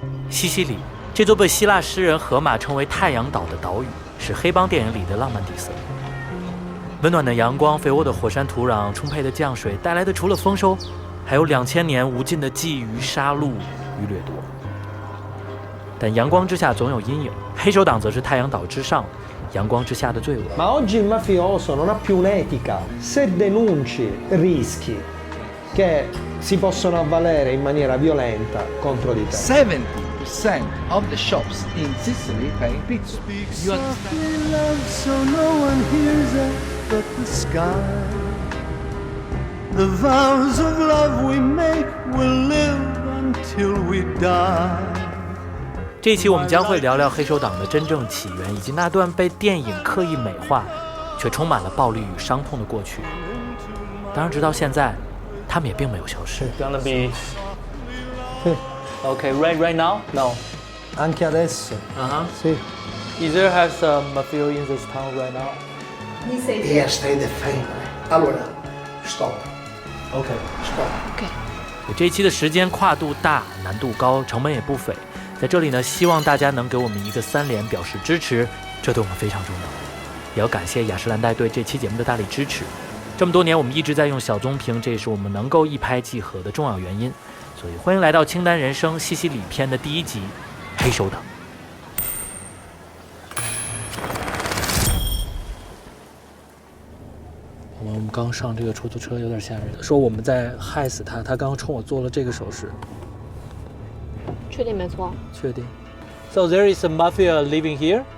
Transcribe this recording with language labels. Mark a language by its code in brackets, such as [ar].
[zh] 西西里这座被希腊诗人荷马称为太阳岛的岛屿，是黑帮电影里的浪漫底色。温暖的阳光、肥沃的火山土壤、充沛的降水带来的，除了丰收，还有2000年无尽的觊觎、杀戮与掠夺。但阳光之下总有阴影，黑手党则是太阳岛之上，阳光之下的罪恶。 [it] Ma oggi il mafioso non ha più un'etica. Se denunci, rischi che si possono avvalere in maniera violenta contro di te. [en] 70% of the shops in Sicily pay pizza. You understand? So no one hears it but the sky. The vows of love we make will live until we die. [zh] 这一期我们将会聊聊黑手党的真正起源，以及那段被电影刻意美化却充满了暴力与伤痛的过去。当然直到现在他们也并没有消失。 [en] Gonna be Okay, right now? [it] no. Anche adesso. Sì. [en] Is there has a mafia in this town right now? Yes, they defend. Allora, stop. Okay. Stop. [zh] 这一期的时间跨度大，难度高，成本也不菲。在这里呢，希望大家能给我们一个3连表示支持，这对我们非常重要。也要感谢雅诗兰黛对这期节目的大力支持。这么多年我们一直在用小棕瓶，这也是我们能够一拍即合的重要原因。所以欢迎来到清单人生西西里篇的第1集，黑手党。我们刚上这个出租车有点吓人，说我们在害死他，他刚刚冲我做了这个手势。确定没错？确定。 [en] So there is a mafia living here?